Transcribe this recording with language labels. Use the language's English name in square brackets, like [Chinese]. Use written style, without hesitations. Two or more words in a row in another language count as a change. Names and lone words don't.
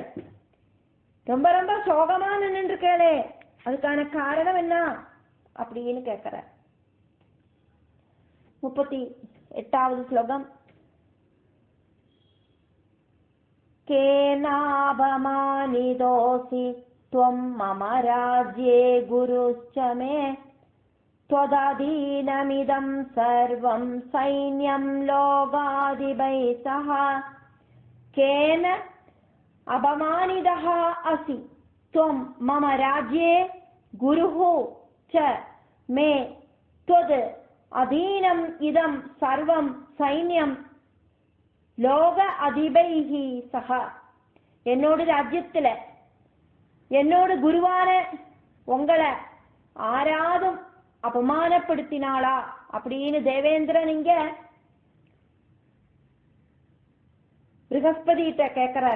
[Tamil] ரொம்ப ரொம்ப சோகமா நின்று இருக்கே, அதுக்கான காரணம் என்ன அப்படின்னு கேட்கிறார். 38வது ஸ்லோகம். [Sanskrit] கேனாபமானிதோசி त्वं मम राज्ये गुरुश्च मे त्वदधीनमिदं सर्वं सैन्यं लोकाधिपैः सह. केन अपमानितः असि त्वं मम राज्ये गुरुः च मे त्वद् अधीनम् इदं सर्वं सैन्यं लोक अधिपैः सह. [Tamil] என்னோட ராஜ்யத்துல என்னோட குருவான உங்களை ஆராதும் அபமானப்படுத்தினாளா அப்படின்னு தேவேந்திரன் இங்க ப்ரஹஸ்பதிட்ட கேட்கிறார்.